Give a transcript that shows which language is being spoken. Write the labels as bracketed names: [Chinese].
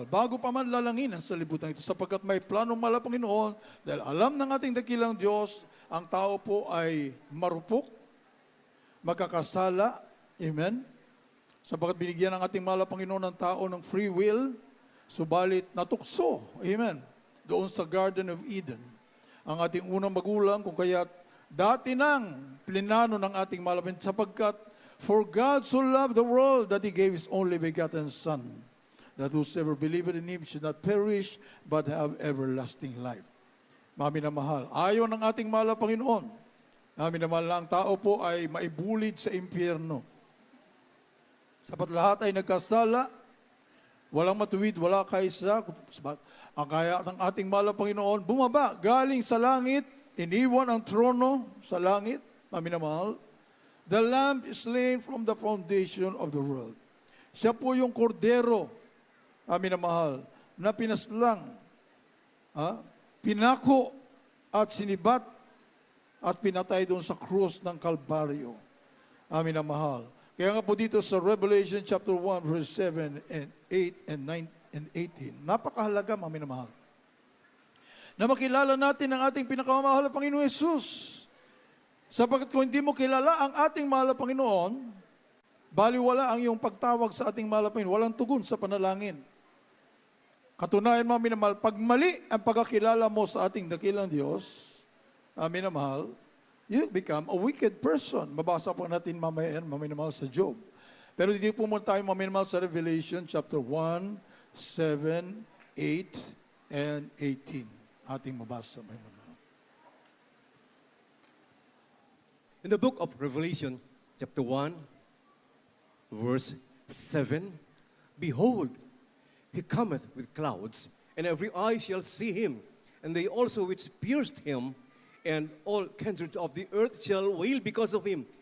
[Filipino] Bago pa man lalangin ang salibutan ito, sapagkat may planong mahal na Panginoon, dahil alam ng ating dakilang Diyos, ang tao po ay marupok, magkakasala, amen, sapagkat binigyan ng ating mahal na Panginoon ng tao ng free will, subalit natukso, amen, doon sa Garden of Eden. Ang ating unang magulang, kung kaya dati nang plinano ng ating mahal na Panginoon, sapagkat [English] for God so loved the world that He gave His only begotten Son, that whosoever believeth in Him should not perish, but have everlasting life. [Filipino] Mami na mahal, ayaw ng ating mahal na Panginoon, mami na mahal na ang tao po ay maibulid sa impyerno. Sapat lahat ay nagkasala, walang matuwid, wala kaisa. Ang kaya ng ating mahal na Panginoon, bumaba, galing sa langit, iniwan ang trono sa langit, mami na mahal. [English] The Lamb is slain from the foundation of the world. [Filipino] Siya po yung kordero, mami na mahal, na pinaslang, pinako at sinibat at pinatay doon sa krus ng Kalbaryo. Amin na mahal. Kaya nga po dito sa Revelation chapter 1 verse 7 and 8 and 9 and 18, napakahalaga, amin na mahal, na makilala natin ang ating pinakamamahal na Panginoon Jesus. Sapagkat kung hindi mo kilala ang ating mahal na Panginoon, baliwala ang iyong pagtawag sa ating mahal na Panginoon, walang tugon sa panalangin. Katunayan mga minamahal, pag mali ang pagkakilala mo sa ating dakilang Diyos, minamahal, [English] you become a wicked person. [Filipino] Mabasa po natin mamaya yan, mga minamahal, sa Job. Pero dito po muna tayo mga minamahal sa Revelation chapter 1, 7, 8, and 18. Ating mabasa mga minamahal. [English] In the book of Revelation, chapter 1, verse 7, behold, he cometh with clouds, and every eye shall see him, and they also which pierced him, and all kindreds of the earth shall wail because of him.